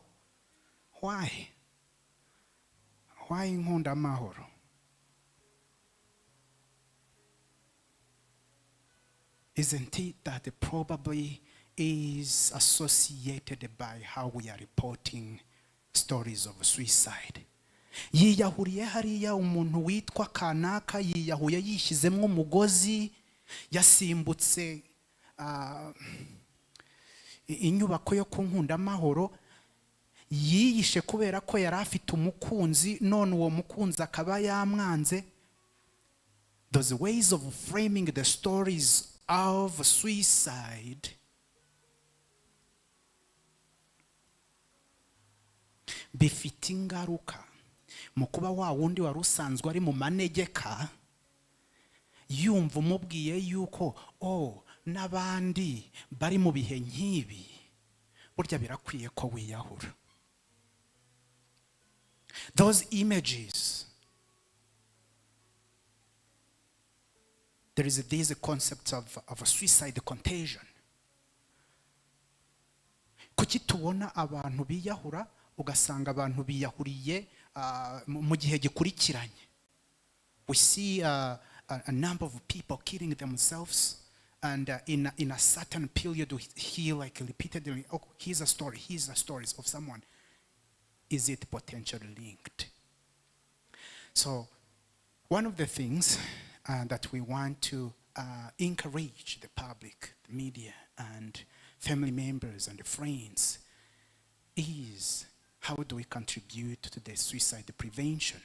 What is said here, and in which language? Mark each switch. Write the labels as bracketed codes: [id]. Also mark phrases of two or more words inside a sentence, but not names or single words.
[en] Why? Why Inkunda Mahoro? Isn't it that it probably is associated by how we are reporting stories of suicide? [rw] Yiyahuriye hariya umuntu witwa kanaka yiyahuye yishizemwo umugozi yasimbutse inyubako yo ku Nkundamahoro yiyishe kubera ko yari afite umukunzi none uwo mukunzi akaba yamwanze. [en] Those ways of framing the stories of suicide [rw] bifite ingaruka mu kuba wa wundi wari usanzwe ari mu manegeka yumva umubwiye yuko n'abandi bari mu bihe nk'ibi burya birakwiye ko wiyahura. [en] Those images, there is these concepts of a suicide contagion. [rw] Kuki tubona abantu biyahura ugasanga abantu biyahuriye mu gihe gikurikiranye? [en] We see a number of people killing themselves, and in a certain period we hear like repeatedly, here's a story of someone. Is it potentially linked? So one of the things that we want to encourage the public, the media, and family members and friends is how do we contribute to the suicide prevention?